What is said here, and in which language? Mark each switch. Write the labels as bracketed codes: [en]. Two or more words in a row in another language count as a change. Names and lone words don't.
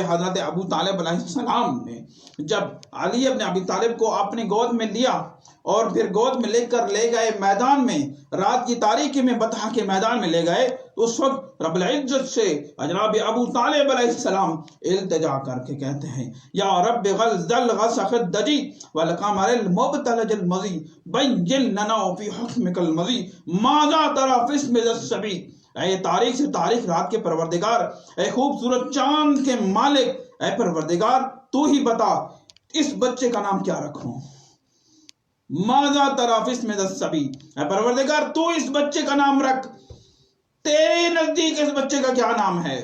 [ur] حضرت ابو طالب علیہ السلام نے جب علی ابن ابی طالب کو اپنی گود میں لیا اور پھر گود میں لے کر لے گئے میدان میں، رات کی تاریکی میں بطحا کے میدان میں لے گئے، اس وقت رب العزت سے جناب ابو طالب علیہ السلام التجا کر کے کہتے ہیں [ar] یا رب غلظ الغسخ الدجی والقمر المبتلج المضی بین لنا فی حکمک المضی ماذا تری فی اسم ذی الصبی۔ [ur] اے تاریخ سے تاریخ رات کے پروردگار، اے خوبصورت چاند کے مالک، اے پروردگار تو ہی بتا اس بچے کا نام کیا رکھوں۔ [ar] ماذا تری فی اسم ذی الصبی، [ur] اے پروردگار تو اس بچے کا نام رکھ، تیرے نزدیک اس بچے کا کیا نام ہے۔